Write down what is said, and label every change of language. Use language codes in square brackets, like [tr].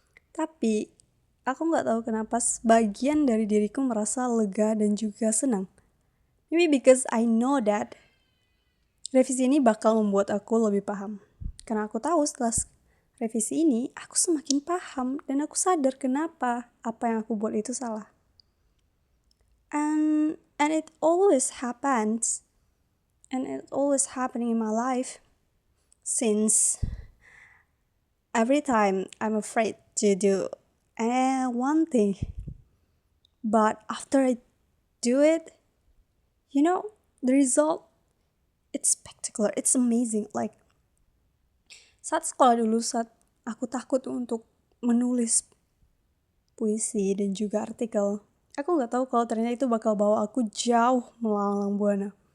[id] Tapi aku gak tahu kenapa sebagian dari diriku merasa lega dan juga senang. [en] Maybe because I know that [id] revisi ini bakal membuat aku lebih paham. Karena aku tahu setelah revisi ini, aku semakin paham dan aku sadar kenapa apa yang aku buat itu salah. [en] And it always happens. And it always happening in my life. Since every time I'm afraid to do one thing. But after I do it, the result, it's spectacular, it's amazing. Like, [id] saat sekolah dulu, saat aku takut untuk menulis puisi dan juga artikel, aku gak tahu kalau ternyata itu bakal bawa aku jauh melalang buana.